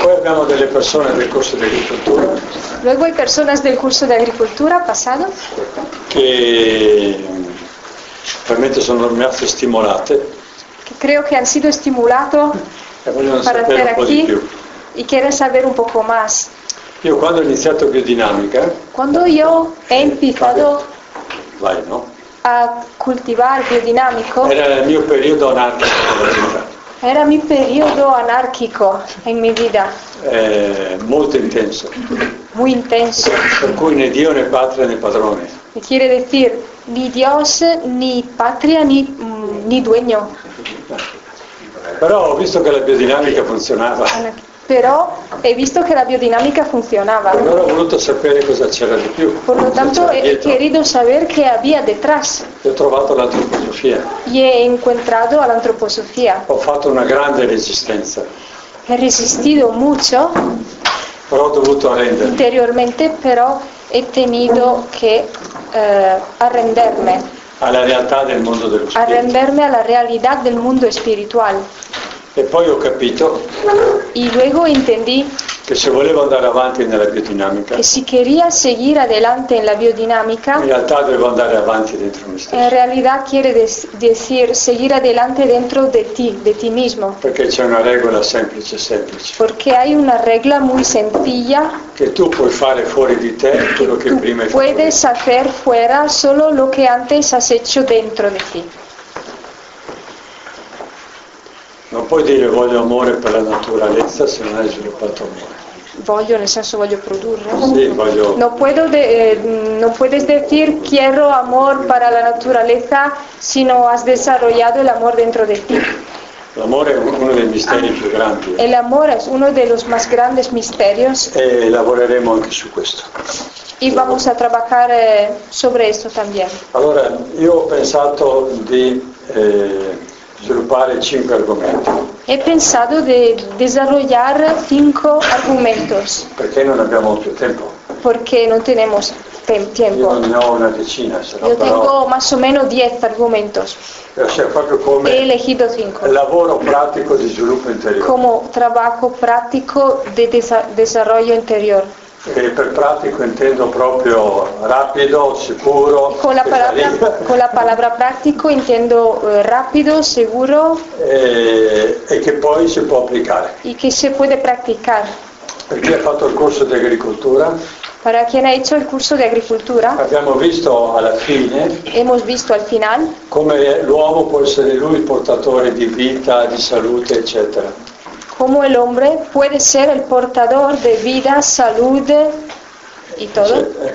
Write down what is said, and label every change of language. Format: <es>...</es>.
<it>Poi abbiamo delle persone del corso di agricoltura.</it> <es>Luego hay personas del curso de agricultura pasado.</es> <it>Che veramente sono rimaste stimolate.</it> <es>Que creo que han sido estimulato para estar aquí. Y quiere saber un poco más. Yo cuando he iniciado biodinámica. Cuando yo he empezado a cultivar biodinámico. Era el mio periodo anárquico en mi vida.</es> <it>Molto intenso.</it> <es>Muy intenso.</es> <it>Per cui né Dio né patria né padrone.</it> <es>Y quiere decir ni Dios ni patria ni dueño. Pero he visto que la biodinámica funcionaba. Pero he visto que la biodinámica funcionaba.</es> <it>Allora ho voluto sapere cosa c'era di più.</it> <es>Por lo tanto, he querido saber qué había detrás.</es> <it>Ho trovato l'antroposofia.</it> <es>Y he encontrado a la antroposofía.</es> <it>Ho fatto una grande resistenza.</it> <es>He resistido mucho.</es> <it>Però ho dovuto arrendermi.</it> <es>Interiormente, pero he tenido que arrenderme.</es> <it>Alla realtà del mundo dello spirito.</it> <es>Arrenderme a la realidad del mundo espiritual.</es> <it>E poi ho capito.</it> <es>Y luego entendí</es> <it>que se volevo andare avanti nella biodinamica.</it> <es>Que si quería seguir adelante en la biodinamica.</es> <it>In realtà devo andare avanti dentro me stesso.</it> <es>En realidad quiere decir seguir adelante dentro de ti mismo.</es> <it>Perché c'è una regola semplice.</it> <es>Porque hay una regla muy sencilla. Que tú</es> <it>puoi fare fuori di te quello che prima hai fatto.</it> <es>Puedes hacer fuera solo lo que antes has hecho dentro de ti.</es> <it>Non puoi dire voglio amore per la naturaleza se non hai sviluppato amore. Voglio, nel senso voglio produrre. Sì, voglio.</it> <es>Non puedes decir quiero amor para la naturaleza si no has desarrollado el amor dentro de ti.</es> <it>L'amore è uno dei misteri più grandi.</it> <es>El amor es uno de los más grandes misterios.</es> <it>E lavoreremo anche su questo.</it> <es>Y vamos a trabajar sobre esto también.</es> <it>Allora, io ho pensato di sviluppare 5 argomenti.</it> <es>He pensado de desarrollar 5 argumentos.</es> <it>Perché non abbiamo più tempo?</it> <es>Porque no tenemos tiempo.</es> <it>Io ne ho una decina, sarà.</it> <es>Yo tengo más o menos 10 argumentos.</es> <it>Come</it> <es>he elegido 5.</es> <it>Lavoro pratico di sviluppo interior.</it> <es>Como trabajo práctico de desarrollo interior.</es> <it>E per pratico intendo proprio rapido, sicuro.</it> <es>Con la parola pratico intendo rapido, sicuro.</es> <it>E che poi si può applicare. E che si può praticare. Per chi ha fatto il corso di agricoltura.</it> <es>Para quien ha hecho el curso de agricultura.</es> <it>Abbiamo visto alla fine.</it> <es>Hemos visto al final.</es> <it>Come l'uomo può essere lui portatore di vita, di salute, eccetera.</it> <es>Cómo el hombre puede ser el portador de vida, salud y todo.</es>